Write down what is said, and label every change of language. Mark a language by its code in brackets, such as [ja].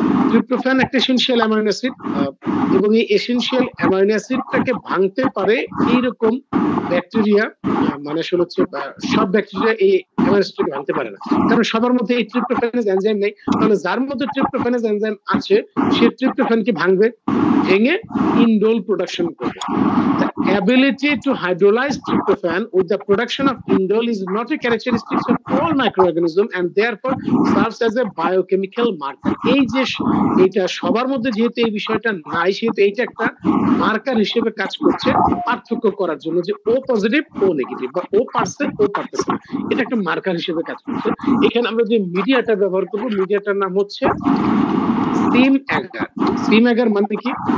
[bn] Tryptophan একটা essential amino acid, এবং এই এসেনশিয়াল অ্যামাইনো অ্যাসিডটাকে ভাঙতে পারে এইরকম ব্যাকটেরিয়া, মানে আসলে হচ্ছে সব ব্যাকটেরিয়া এই অ্যামাইনো অ্যাসিডকে ভাঙতে পারে না, কারণ সবার মধ্যে এই ট্রিপ্টোফ্যানেজ এনজাইম নেই। তাহলে যার মধ্যে ট্রিপ্টোফ্যানেজ এনজাইম আছে, সে ট্রিপ্টোফ্যানকে ভাঙবে, ভেঙে ইনডোল প্রোডাকশন করবে। [en] The ability to hydrolyze tryptophan with the production of indole is not a characteristic of all microorganisms and therefore serves as a biochemical marker। [bn] এই যে এটা সবার মধ্যে যেহেতু এই বিষয়টা নাই, সেহেতু এইটা একটা মার্কার হিসেবে কাজ করছে পার্থক্য করার জন্য, যে ও পজিটিভ ও নেগেটিভ, বা ও পারছে ও পারতেছে না, এটা একটা মার্কার হিসেবে কাজ করছে। এখানে আমরা যে মিডিয়াটা ব্যবহার করব, মিডিয়াটার নাম হচ্ছে সিম অ্যাগার। সিম অ্যাগার মানে কি?